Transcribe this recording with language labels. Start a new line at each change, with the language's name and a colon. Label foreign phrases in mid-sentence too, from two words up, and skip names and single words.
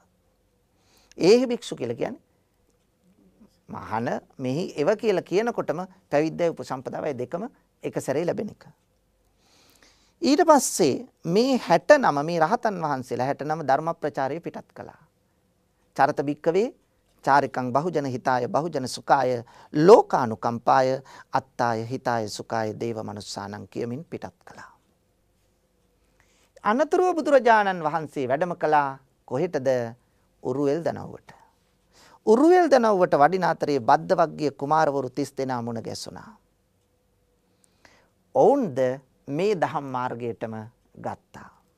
Pali: ඒහි භික්ෂු
Sinhala: කියලා කියන්නේ මහාන මෙහි එව කියලා කියනකොටම පැවිද්දයි උපසම්පදාවයි දෙකම එක සැරේ ලැබෙන එක. ඊට පස්සේ මේ 69 මේ රහතන් වහන්සේලා 69 ධර්ම ප්‍රචාරය පිටත් කළා.
Pali: චරත භික්කවේ චාරිකං බහුජන හිතාය බහුජන සුඛාය ලෝකානුකම්පාය අත්තාය හිතාය සුඛාය දේව මනුස්සානං
Sinhala: කියමින් පිටත් කළා. අනතුරුව බුදුරජාණන් වහන්සේ වැඩම කළා කොහෙටද? උරුවෙල් දනව්වට. උරුවෙල් දනව්වට වඩින අතරේ බද්දවග්ගිය කුමාරවරු 30 දෙනා මුණ ගැසුණා. ඔවුන්ද මේ දහම් මාර්ගයටම ගත්තා.